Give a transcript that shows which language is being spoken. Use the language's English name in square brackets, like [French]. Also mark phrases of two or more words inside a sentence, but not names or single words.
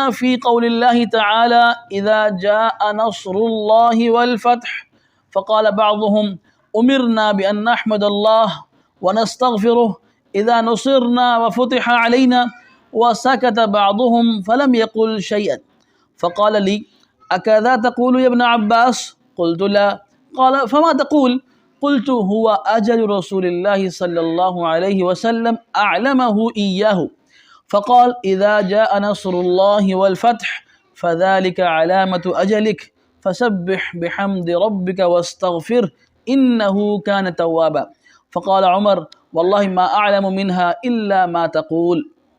[Arabic] في قول الله تعالى إذا جاء نصر الله والفتح فقال بعضهم أمرنا بأن نحمد الله ونستغفره إذا نصرنا و فتح علينا وسكت بعضهم فلم يقل شيئا فقال لي أكذاك تقول يا ابن عباس قلت لا قال فما تقول قلت هو أجل رسول الله صلى الله عليه وسلم أعلمه إياه فقال إذا جاء نصر الله والفتح فذلك علامة أجلك فسبح بحمد ربك واستغفر إنه كان توابا فقال عمر والله ما أعلم منها إلا ما تقول.